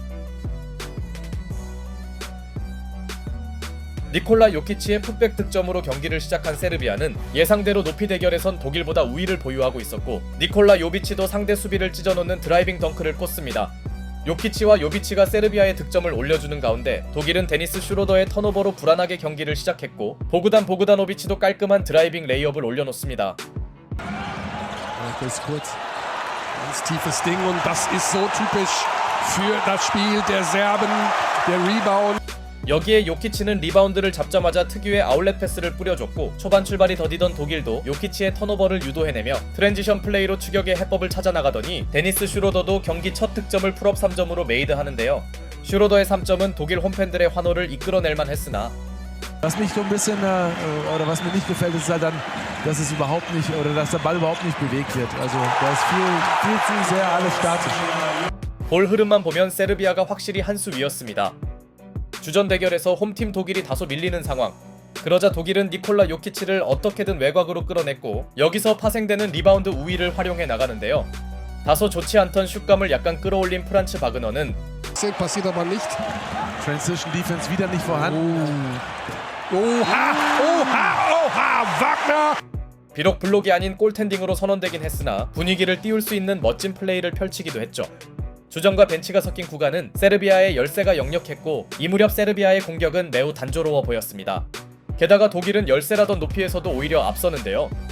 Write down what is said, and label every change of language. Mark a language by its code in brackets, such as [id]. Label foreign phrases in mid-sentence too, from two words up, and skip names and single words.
[ko] 니콜라 요키치의 풋백 득점으로 경기를 시작한 세르비아는 예상대로 높이 대결에선 독일보다 우위를 보유하고 있었고, 니콜라 요비치도 상대 수비를 찢어놓는 드라이빙 덩크를 꽂습니다. 요키치와 요비치가 세르비아의 득점을 올려주는 가운데 독일은 데니스 슈로더의 턴오버로 불안하게 경기를 시작했고, 보그다노비치도 깔끔한 드라이빙 레이업을 올려놓습니다. [de] Ganz tiefes Ding und das ist so typisch für das Spiel der Serben, der Rebound. [ko] 여기에 요키치는 리바운드를 잡자마자 특유의 아울렛 패스를 뿌려줬고, 초반 출발이 더디던 독일도 요키치의 턴오버를 유도해내며 트랜지션 플레이로 추격의 해법을 찾아나가더니 데니스 슈로더도 경기 첫 득점을 풀업 3점으로 메이드하는데요. 슈로더의 3점은 독일 홈팬들의 환호를 이끌어낼만 했으나 [de] Was mich so ein bisschen oder was mir nicht gefällt, ist halt dann, dass es überhaupt nicht oder dass der Ball überhaupt nicht bewegt wird. Also da ist viel zu sehr alles statisch. [ko] 볼 흐름만 보면 세르비아가 확실히 한 수 위였습니다. 주전 대결에서 홈팀 독일이 다소 밀리는 상황. 그러자 독일은 니콜라 요키치를 어떻게든 외곽으로 끌어냈고, 여기서 파생되는 리바운드 우위를 활용해 나가는데요. 다소 좋지 않던 슛감을 약간 끌어올린 프란츠 바그너는 [de] Passiert aber nicht. [en] Transition Defense [de] wieder nicht vorhanden. Oha, Wagner! [ko] 비록 블록이 아닌 골텐딩으로 선언되긴 했으나 분위기를 띄울 수 있는 멋진 플레이를 펼치기도 했죠. 주전과 벤치가 섞인 구간은 세르비아의 열세가 역력했고, 이 무렵 세르비아의 공격은 매우 단조로워 보였습니다. 게다가 독일은 열세라던 높이에서도 오히려 앞서는데요.